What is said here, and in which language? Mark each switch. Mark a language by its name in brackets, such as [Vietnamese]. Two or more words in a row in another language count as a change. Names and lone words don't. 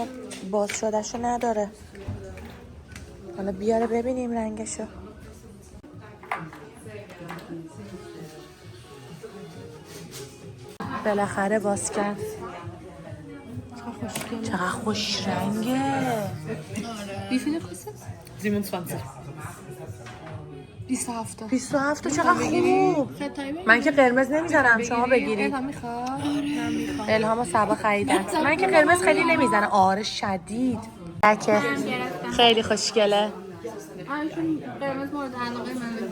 [Persian] باز شدهشو نداره. حالا بیاره ببینیم رنگشو. بالاخره باز کرد. چقدر خوش رنگه. [German] Wie viele kostet? 27. [Persian] 27 چقدر خوب. من که قرمز نمیزنم شما بگیرید. الهام و صبا خریدن. من که قرمز خیلی نمیزنم. آره شدید. بکه خیلی خوشگله. قرمز مورد علاقه منه.